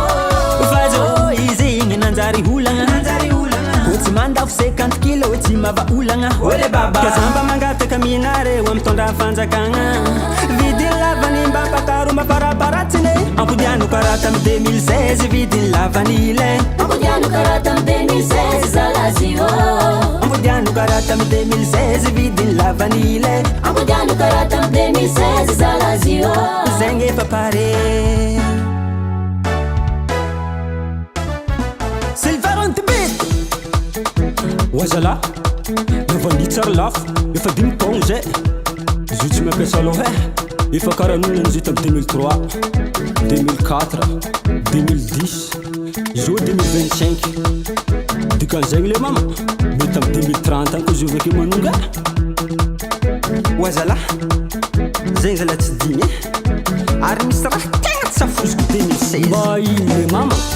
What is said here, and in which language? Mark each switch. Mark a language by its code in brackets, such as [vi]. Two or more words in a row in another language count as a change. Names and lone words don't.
[mg] Fazo izy igny nanjary olagna Tsy mandafo 50 kilo tsy mava olagna Ole baba Kazamba mangataka minare eo mitondra fanjakagna Vidiny [fr] la vanille [mg] mba pakaro mba paraparatsine Ampodiano karaha tamy 2016 Vidiny [fr] la vanille [mg] Ampodiano karaha tamy 2016 zalazio Ampodiano karaha tamy 2016 Vidiny [fr] la vanille [mg] Ampodiano karaha tamy 2016 zalazio Zegny efa pare Silver on the beat Wazala Navani tsara lafo Efa 5 taogno zay Izy io tsy mampiasa aloha Efa karaha nonany izy io tamy 2003 2004 2010 Izy io 2025 Dikan'izegny le mama Mety tamy 2030 any koa izy io avake manonga Wazala Zegny zala tsy digny Ary misy raha tegna tsy safoziko 2016 Ba ino le mama